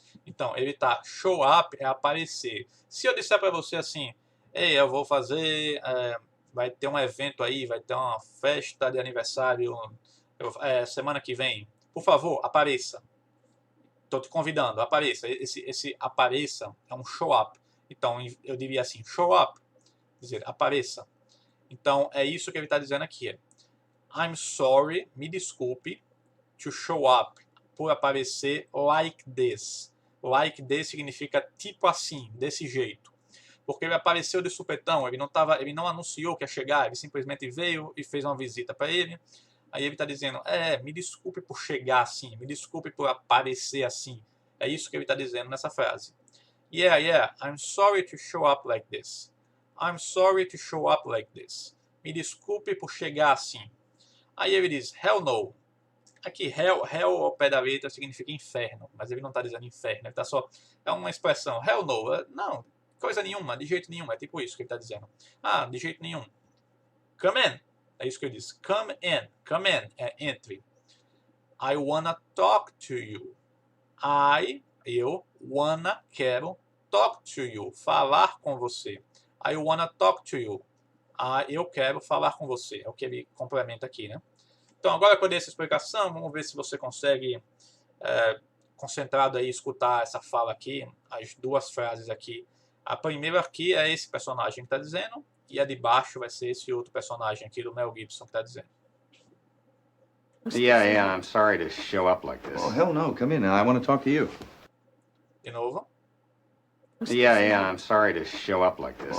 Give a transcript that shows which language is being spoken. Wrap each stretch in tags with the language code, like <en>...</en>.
<pt>Então, ele tá, show up é aparecer. Se eu disser para você assim, ei, eu vou fazer, vai ter um evento aí, vai ter uma festa de aniversário semana que vem, por favor, apareça. Estou te convidando, apareça. Esse apareça é um show up. Então, eu diria assim, show up, dizer, apareça. Então, é isso que ele está dizendo aqui.</pt> <en>I'm sorry,</en> <pt>me desculpe,</pt> <en>to show up,</en> <pt>por aparecer</pt> <en>like this.</en> <pt>Like this significa tipo assim, desse jeito. Porque ele apareceu de supetão, ele não anunciou que ia chegar, ele simplesmente veio e fez uma visita para ele. Aí ele está dizendo, me desculpe por chegar assim, me desculpe por aparecer assim. É isso que ele está dizendo nessa frase.</pt> <en>Yeah, I'm sorry to show up like this. I'm sorry to show up like this.</en> <pt>Me desculpe por chegar assim. Aí ele diz, hell no. Aqui, hell ao pé da letra significa inferno, mas ele não está dizendo inferno, ele está só, é uma expressão, hell no, não, coisa nenhuma, de jeito nenhum, é tipo isso que ele está dizendo. De jeito nenhum.</pt> <en>Come in,</en> <pt>é isso que ele diz,</pt> <en>come in,</en> <pt>entre.</pt> <en>I wanna talk to you. Eu wanna,</en> <pt>quero,</pt> <en>talk to you,</en> <pt>falar com você.</pt> <en>I wanna talk to you.</en> <pt>Eu quero falar com você, é o que ele complementa aqui, né? Então, agora com essa explicação, vamos ver se você consegue, concentrado aí, escutar essa fala aqui, as duas frases aqui. A primeira aqui é esse personagem que está dizendo, e a de baixo vai ser esse outro personagem aqui do Mel Gibson que está dizendo.</pt> <en>Yeah, I'm sorry to show up like this. Oh, hell no. Come in. I want to talk to you.</en> <pt>De novo.</pt> <en>Yeah, I'm sorry to show up like this.</en>